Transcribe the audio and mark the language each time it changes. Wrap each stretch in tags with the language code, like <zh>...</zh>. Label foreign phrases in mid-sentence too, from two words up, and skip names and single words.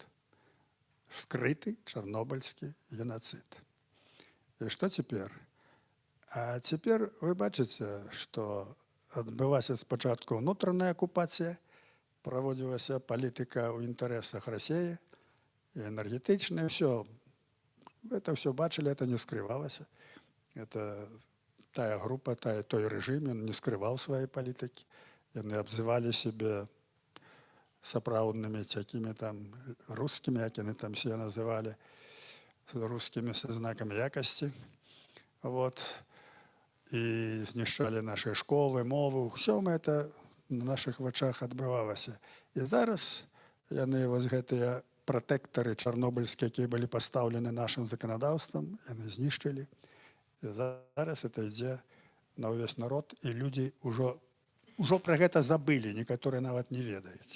<be>Скрыты чарнобыльскі геноцид. І што цяпер? А цяпер вы бачыце, што адбылася спачатку ўнутраная акупацыя, праводзілася палітыка ў інтарэсах Расіі, і энергетычная,</be> <ru>все. Это все бачили, это не скрывалось. Это тая группа, той режим, он не скрывал своей политики. Они обзывали себя сапраўдными такими там русскими, как они там все называли, русскими со знаком якости. Вот. И знішчалі наши школы, мову. Все это на наших вачах адбывалася.</ru> <be>І зараз яны вось гэтыя пратэктары чарнобыльскія, якія былі пастаўлены нашым заканадаўствам, яны знішчылі. І зараз это ідзе на ўвесь народ, і людзі ўжо пра гэта забылі, некаторыя нават не ведаюць.</be>